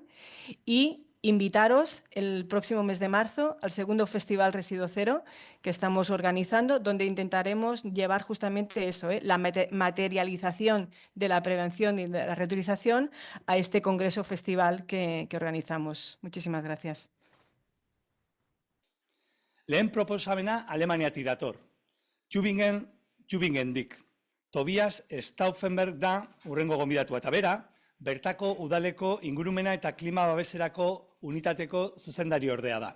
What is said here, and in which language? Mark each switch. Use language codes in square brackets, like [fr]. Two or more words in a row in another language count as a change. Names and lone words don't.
[es] Y invitaros el próximo mes de marzo al segundo Festival Residuo Cero que estamos organizando, donde intentaremos llevar justamente eso, la materialización de la prevención y de la reutilización a este congreso festival que organizamos. Muchísimas gracias. [eu] Lehen proposamena Alemaniatik dator. Tübingen Tübingendik. Tobias Stauffenberg da urrengo gonbidatua eta bera, bertako udaleko ingurumena eta klima babeserako unitateko zuzendari ordea da.